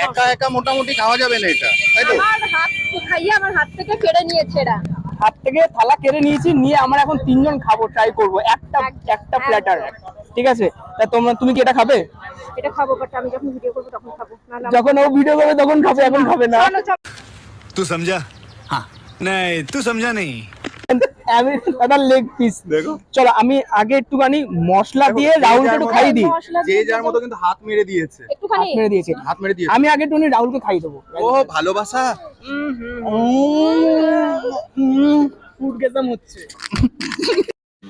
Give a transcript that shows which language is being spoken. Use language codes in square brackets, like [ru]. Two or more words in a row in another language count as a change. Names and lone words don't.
[bn] একা একা মোটামুটি খাওয়া যাবে না এটা, তাই তো? আমার হাত থেকে কেড়ে নিয়েছে এরা। হাত থেকে থালা কেড়ে নিয়েছি, নিয়ে আমরা এখন 3 জন খাবো, ট্রাই করবো একটা প্ল্যাটার। ঠিক আছে, তা তুমি কি এটা খাবে? এটা খাবো, বাট আমি যখন ভিডিও করবো তখন খাবো। যখন ও ভিডিও করবে তখন খাবে, এখন খাবে না। [hi] तू समझा? हाँ नहीं तू समझा नहीं। [bn] আমি দাদার লেগ পিস দেখো। চলো আমি আগে একটুখানি মশলা দিয়ে রাহুলকে একটু খাইয়ে দিই। যে যার মতো কিন্তু হাত মেরে দিয়েছে। একটুখানি হাত মেরে দিয়েছে, হাত মেরে দিয়েছে। আমি আগে একটুখানি রাহুলকে খাইয়ে দেবো। ও ভালোবাসা। ফুড গেসাম হচ্ছে।